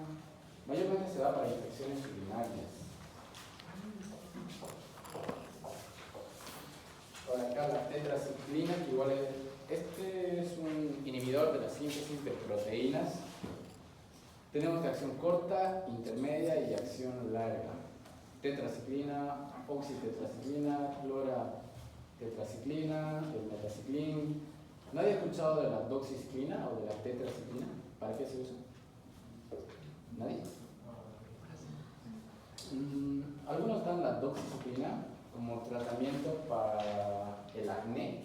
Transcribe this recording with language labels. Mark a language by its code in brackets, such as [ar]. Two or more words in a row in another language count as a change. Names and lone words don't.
[es] Mayormente se da para infecciones urinarias. Por acá la tetraciclina, que igual es un inhibidor de la síntesis de proteínas. Tenemos de acción corta, intermedia y acción larga. Tetraciclina, oxitetraciclina, cloratetraciclina, el metaciclín. ¿Nadie ha escuchado de la doxiciclina o de la tetraciclina? ¿Para qué se usa? ¿Nadie? Algunos dan la doxiciclina como tratamiento para el acné.